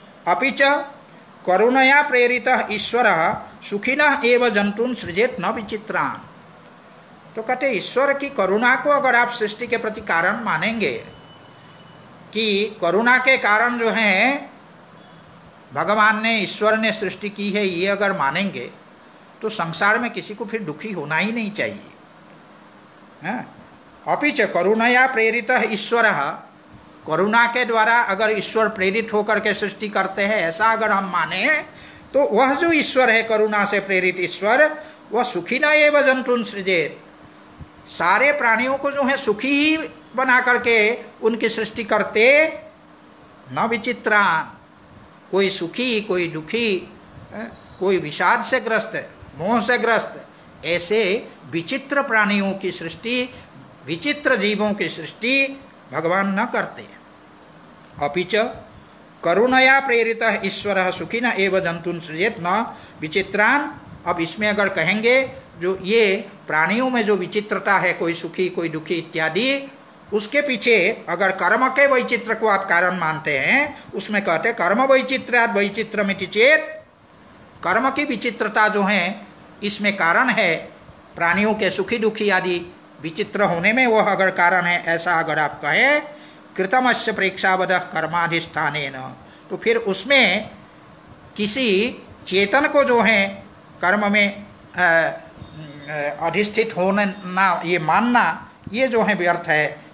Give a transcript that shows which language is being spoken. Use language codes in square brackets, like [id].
[sa] अपि च करुणया प्रेरितः ईश्वरः सुखिनः एव जंतून् सृजेत न विचित्रान्। [hi] तो कहते ईश्वर की करुणा को अगर आप सृष्टि के प्रति कारण मानेंगे, कि करुणा के कारण जो है भगवान ने, ईश्वर ने सृष्टि की है, ये अगर मानेंगे तो संसार में किसी को फिर दुखी होना ही नहीं चाहिए। [sa] अपि च करुणया प्रेरितः ईश्वरः, [hi] करुणा के द्वारा अगर ईश्वर प्रेरित होकर के सृष्टि करते हैं, ऐसा अगर हम माने, तो वह जो ईश्वर है करुणा से प्रेरित ईश्वर, वह [sa] सुखी न एव जंतून् सृजेत, [hi] सारे प्राणियों को जो है सुखी ही बना करके उनकी सृष्टि करते, [sa] न विचित्रान, [hi] कोई सुखी कोई दुखी, कोई विषाद से ग्रस्त, मोह से ग्रस्त, ऐसे विचित्र प्राणियों की सृष्टि, विचित्र जीवों की सृष्टि भगवान न करते। [sa] अपि च करुणया प्रेरितः ईश्वरः सुखिनः एव जंतून् सृजेत न विचित्रान। [hi] अब इसमें अगर कहेंगे जो ये प्राणियों में जो विचित्रता है, कोई सुखी कोई दुखी इत्यादि, उसके पीछे अगर कर्म के वैचित्र को आप कारण मानते हैं, उसमें कहते [sa] कर्म वैचित्र्यात् वैचित्रमिति चेत, [hi] कर्म की विचित्रता जो है इसमें कारण है, प्राणियों के सुखी दुखी आदि विचित्र होने में वह अगर कारण है, ऐसा अगर आप कहें [sa] कृतमस्य प्रेक्षावदः कर्माधिष्ठानेन, [hi] तो फिर उसमें किसी चेतन को जो है कर्म में अधिष्ठित होना, ये मानना, ये जो है व्यर्थ है।